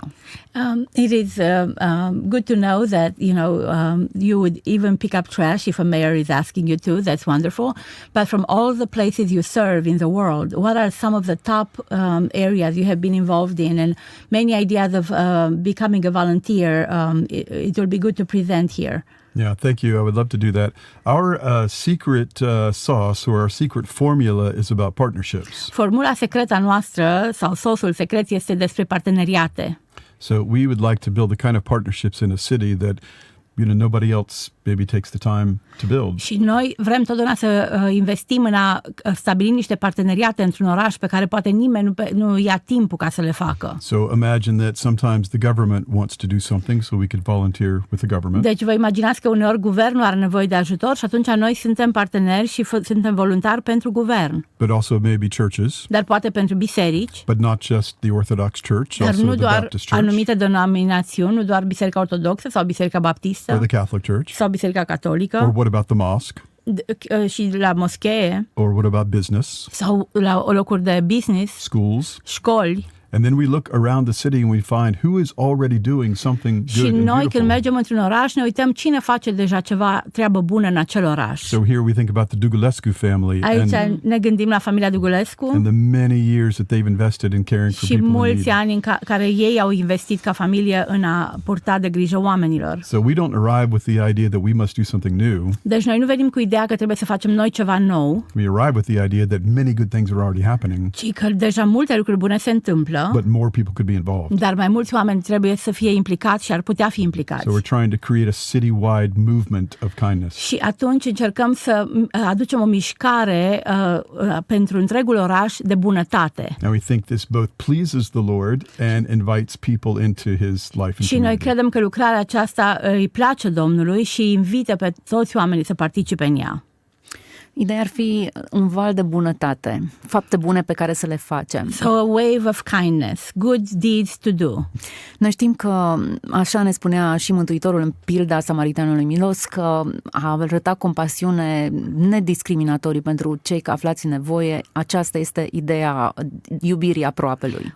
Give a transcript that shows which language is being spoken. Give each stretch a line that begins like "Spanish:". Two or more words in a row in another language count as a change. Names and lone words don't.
English: It is good to know that, you would even pick up trash if a mayor is asking you to. That's wonderful. But from all the places you serve in the world, what are some of the top areas you have been involved in, and many ideas of becoming a volunteer? It will be good to present here. Yeah, thank you. I would love to do that. Our secret sauce or our secret formula is about partnerships.
Romanian: Formula secretă a noastră sau sosul secret este despre parteneriate.
English: So we would like to build the kind of partnerships in a city that nobody else maybe takes the time to build.
Romanian: Și noi vrem totdeauna să investim în a stabili niște parteneriate într-un oraș pe care poate nimeni nu ia timpul ca să le facă.
English: So imagine that sometimes the government wants to do something, so we could volunteer with the government.
Romanian: Deci vă imaginați că uneori guvernul are nevoie de ajutor și atunci noi suntem parteneri și suntem voluntari pentru guvern.
English: But also maybe churches.
Romanian: Dar poate pentru biserici.
English: But not just the Orthodox Church,
Romanian: dar
English: also
Romanian: nu
English: the
Romanian: doar
English: Baptist Church.
Romanian: Anumite denominațiuni, nu doar Biserica Ortodoxă sau Biserica Baptistă.
English: Or the Catholic Church.
Romanian: Sau Biserica Catolică.
English: Or what about the mosque?
Romanian: Și la moschee.
English: Or what about business?
Romanian: Sau la locuri de business.
English: Schools.
Romanian: Școli.
English: And then we look around the city and we find who is already doing something good
Romanian: și
English: and
Romanian: noi
English: beautiful.
Romanian: când mergem într-un oraș ne uităm cine face deja ceva treabă bună în acel oraș.
English: So here we think about the Dugulescu family.
Romanian: Aici ne gândim la familia Dugulescu.
English: And the many years that they've invested in caring for people in need.
Romanian: Și mulți ani în care ei au investit ca familie în a purta de grijă oamenilor.
English: So we don't arrive with the idea that we must do something new.
Romanian: Deci noi nu venim cu ideea că trebuie să facem noi ceva nou.
English: We arrive with the idea that many good things are already happening.
Romanian: Ci că deja multe lucruri bune se întâmplă.
English: But more people could be involved.
Romanian: Dar mai mulți oameni trebuie să fie implicați și ar putea fi implicați.
English: So we're trying to create a citywide movement of kindness.
Romanian: Și atunci încercăm să aducem o mișcare pentru întregul oraș de bunătate.
English: And we think this both pleases the Lord and invites people into his life and
Romanian: Și noi
English: community.
Romanian: credem că lucrarea aceasta îi place Domnului și invită pe toți oamenii să participe în ea. Ideea ar fi un val de bunătate, fapte bune pe care să le facem.
English: So a wave of kindness, good deeds to do.
Romanian: Noi știm că, așa ne spunea și Mântuitorul în pilda Samaritanului Milos, că a arătat compasiune nediscriminatorii pentru cei aflați în nevoie. Aceasta este ideea iubirii aproapelui.